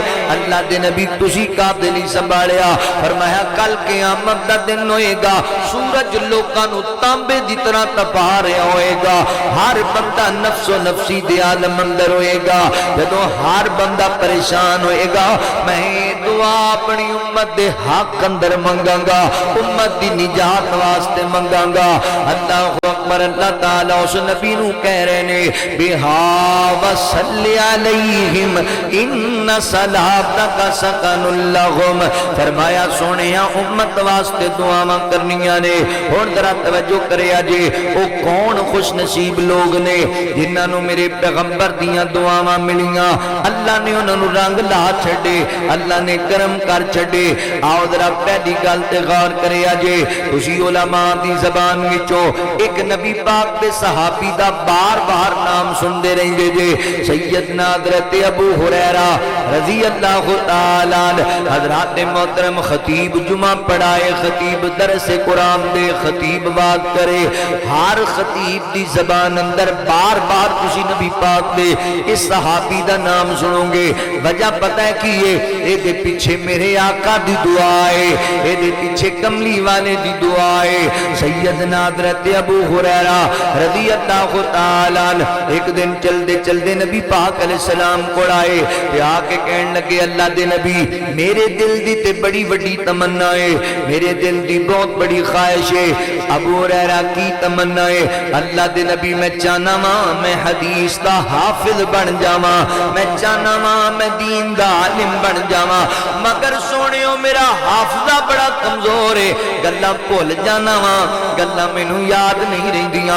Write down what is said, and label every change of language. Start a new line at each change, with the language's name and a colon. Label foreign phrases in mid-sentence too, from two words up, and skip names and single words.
Punjabi: ਅੱਲਾਹ ਦੇ ਨਬੀ ਤੁਸੀ ਕਾਹਦੇ ਲਈ ਸੰਭਾਲਿਆ? ਫ਼ਰਮਾਇਆ ਕੱਲ ਕ਼ਯਾਮਤ ਦਾ ਦਿਨ ਹੋਏਗਾ ਸੂਰਜ ਲੋਕਾਂ ਨੂੰ ਤਾਂਬੇ ਦੀ ਤਰ੍ਹਾਂ ਤਪਾ ਰਿਹਾ ਹੋਏਗਾ। ਹਰ ਬੰਦਾ ਨਫ਼ਸੋ ਨਫ਼ਸੀ ਦੇ ਆਲਮ ਅੰਦਰ ਹੋਏਗਾ। ਜਦੋਂ ਹਰ ਬੰਦਾ ਪਰੇਸ਼ਾਨ ਹੋਏਗਾ ਮੈਂ ਦੁਆ ਅਪਣੀ ਉੱਮਤ ਦੇ ਹੱਕ ਅੰਦਰ ਮੰਗਾਂਗਾ ਉੱਮਤ ਦੀ ਨਿਜਾਤ ਵਾਸਤੇ ਮੰਗਾਂਗਾ।
Arabic: الله أكبر.
Punjabi: ਅੱਲਾਹ ਤਾਲਾ ਉਸ ਨਬੀ ਨੂੰ ਕਹਿ ਰਹੇ ਨੇ
Arabic: بها وصل عليهم إن صلاتك سكن لهم.
Punjabi: ਫ਼ਰਮਾਇਆ ਸੋਹਣਿਆ ਉੱਮਤ ਵਾਸਤੇ ਦੁਆਵਾਂ ਕਰਨੀਆਂ ਨੇ। ਹੁਣ ਜ਼ਰਾ ਤਵੱਜੋ ਕਰਿਆ ਜੇ ਓ ਕੌਣ ਖ਼ੁਸ਼ ਨਸੀਬ ਲੋਗ ਨੇ ਜਿਨ੍ਹਾਂ ਨੂੰ ਮੇਰੇ ਪੈਗ਼ੰਬਰ ਦੀਆਂ ਦੁਆਵਾਂ ਮਿਲੀਆਂ। ਅੱਲਾਹ ਨੇ ਉਨ੍ਹਾਂ ਨੂੰ ਰੰਗ ਲਾ ਛੱਡੇ ਅੱਲਾਹ ਨੇ ਕਰਮ ਕਰ ਛੱਡੇ। ਆਓ ਜ਼ਰਾ ਪਹਿਲੀ ਗੱਲ ਤੇ ਗ਼ੌਰ ਕਰਿਆ ਜੇ ਤੁਸੀ ਉਲਮਾ ਦੀ ਜ਼ਬਾਨ ਵਿਚੋਂ ਇਕ ਨਬੀ ਪਾਕ ਦੇ ਸਹਾਬੀ ਦਾ ਬਾਰ ਬਾਰ ਨਾਮ ਸੁਣਦੇ ਰਹਿੰਦੇ ਜੇ ਸੱਯਦਨਾ ਹਜ਼ਰਤ ਅਬੂ ਹੁਰੈਰਾ
Arabic: رضي الله تعالى
Punjabi: ਹਜ਼ਰਤ ਮੋਹਤਰਮ ਖ਼ਤੀਬ ਜੁਮਾ ਪੜ੍ਹਾਏ ਖ਼ਤੀਬ ਦਰਸ ਕੁਰਆਨ ਦੇ ਖ਼ਤੀਬ ਬਾਤ ਕਰੇ ਹਰ ਖ਼ਤੀਬ ਦੀ ਜ਼ਬਾਨ ਅੰਦਰ ਬਾਰ ਬਾਰ ਤੁਸੀ ਨਬੀ ਪਾਕ ਦੇ ਇਸ ਸਹਾਬੀ ਦਾ ਨਾਮ ਸੁਣੋਗੇ। ਵਜਹ ਪਤਾ ਹੈ ਕਿ ਯੇ ਪਿੱਛੇ ਮੇਰੇ ਆਕਾ ਦੀ ਦੁਆ ਹੈ ਯੇ ਪਿੱਛੇ ਕਮਲੀ ਵਾਲੇ ਦੀ ਦੁਆ ਹੈ। ਸੱਯਦਨਾ ਹਜ਼ਰਤ ਅਬੂ ਹੁਰੈਰਾ
Arabic: رضي الله تعالى
Punjabi: ਇਕ ਦਿਨ ਚਲਦੇ ਚਲਦੇ ਨਬੀ ਪਾਕ ਅਲੈਹਿੱਸਲਾਮ ਕੋਲ ਆਏ ਤੇ ਆਕੇ ਕਹਿਣ ਲੱਗੇ ਅੱਲਾਹ ਦੇ ਨਬੀ ਮੇਰੇ ਦਿਲ ਦੀ ਤੇ ਬੜੀ ਵੱਡੀ ਤਮੰਨਾ ਹੈ ਮੇਰੇ ਦਿਲ ਦੀ ਬਹੁਤ ਬੜੀ ਖ਼ਾਹਿਸ਼ ਹੈ। ਅਬੂ ਹੁਰੈਰਾ ਕੀ ਤਮੰਨਾ ਹੈ? ਅੱਲਾਹ ਦੇ ਨਬੀ ਮੈਂ ਚਾਹਨਾ ਵਾਂ ਮੈਂ ਹਦੀਸ ਦਾ ਹਾਫ਼ਿਜ਼ ਬਣ ਜਾਵਾਂ ਮੈਂ ਚਾਹਨਾ ਵਾਂ ਮੈਂ ਦੀਨ ਦਾ ਆਲਿਮ ਬਣ ਜਾਵਾਂ ਮਗਰ ਸੋਹਣਿਓ ਮੇਰਾ ਹਾਫ਼ਜ਼ਾ ਬੜਾ ਕਮਜ਼ੋਰ ਹੈ ਗੱਲਾਂ ਭੁੱਲ ਜਾਨਾ ਵਾਂ ਗੱਲਾਂ ਮੈਨੂੰ ਯਾਦ ਨਹੀਂ ਰਹਿੰਦੀਆਂ।